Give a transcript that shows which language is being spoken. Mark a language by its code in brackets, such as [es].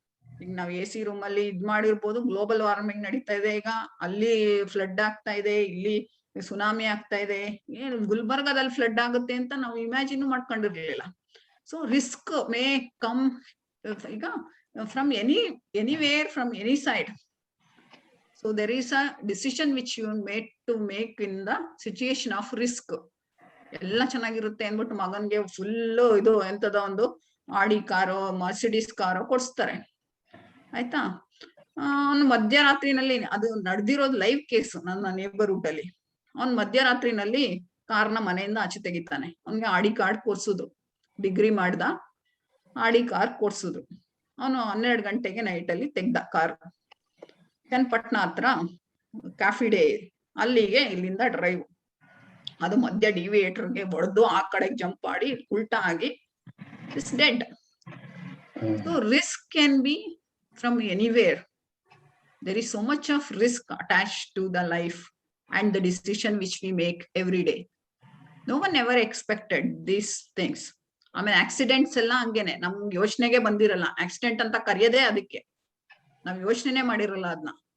[kn] ಈಗ ನಾವ್ AC room ಅಲ್ಲಿ ಇದ್ ಮಾಡಿರ್ಬೋದು, ಗ್ಲೋಬಲ್ ವಾರ್ಮಿಂಗ್ ನಡೀತಾ ಇದೆ, ಈಗ ಅಲ್ಲಿ ಫ್ಲಡ್ ಆಗ್ತಾ ಇದೆ, ಇಲ್ಲಿ ಸುನಾಮಿ ಆಗ್ತಾ ಇದೆ. ಏನು ಗುಲ್ಬರ್ಗಾದಲ್ಲಿ ಫ್ಲಡ್ ಆಗುತ್ತೆ ಅಂತ ನಾವು imagine ಮಾಡ್ಕೊಂಡಿರ್ಲಿಲ್ಲ. [en] So risk may come ಈಗ from anywhere, from any side. So there is a decision which you made to make in the situation of risk. [kn] ಎಲ್ಲ ಚೆನ್ನಾಗಿರುತ್ತೆ ಅಂದ್ಬಿಟ್ಟು ಮಗನ್ಗೆ ಫುಲ್ ಇದು ಎಂತದ ಒಂದು ಆಡಿ ಕಾರೋ ಮರ್ಸಿಡೀಸ್ ಕಾರೋ ಕೊಡ್ಸ್ತಾರೆ, ಆಯ್ತಾ. ಅವ್ನು ಮಧ್ಯರಾತ್ರಿನಲ್ಲಿ, ಅದು ನಡೆದಿರೋದು ಲೈವ್ ಕೇಸ್ ನನ್ನ ನೇಬರ್ಹುಡ್ ಅಲ್ಲಿ. ಅವ್ನ್ ಮಧ್ಯರಾತ್ರಿನಲ್ಲಿ ಕಾರ್ನ ಮನೆಯಿಂದ ಆಚೆ ತೆಗಿತಾನೆ. ಅವ್ನಿಗೆ ಆಡಿ ಕಾರ್ಡ್ ಕೊಡ್ಸುದು. ಡಿಗ್ರಿ ಮಾಡ್ದ, ಆಡಿ ಕಾರ್ ಕೊಡ್ಸಿದ್ರು. ಅವನು 12 ಗಂಟೆಗೆ ನೈಟ್ ಅಲ್ಲಿ ತೆಗ್ದ ಕಾರ್. ಚನ್ನಪಟ್ಟಣ ಹತ್ರ ಕಾಫಿ ಡೇ, ಅಲ್ಲಿಗೆ ಇಲ್ಲಿಂದ ಡ್ರೈವ್. ಅದು ಮಧ್ಯ ಡಿವಿಯೇಟರ್ಗೆ ಹೊಡೆದು ಆ ಕಡೆಗೆ ಜಂಪ್ ಮಾಡಿ ಉಲ್ಟಾ ಆಗಿ [en] It's dead. So risk can be from anywhere. There is so much of risk attached to the life and the decision which we make every day. No one ever expected these things. [kn] ಆಮೇಲೆ accidents ಎಲ್ಲ ಹಂಗೇನೆ, ನಮ್ಗೆ ಯೋಚನೆಗೆ ಬಂದಿರಲ್ಲ. Accident ಅಂತ ಕರೆಯೋದೇ ಅದಕ್ಕೆ, ನಾವ್ ಯೋಚನೆ ಮಾಡಿರಲ್ಲ ಅದನ್ನ.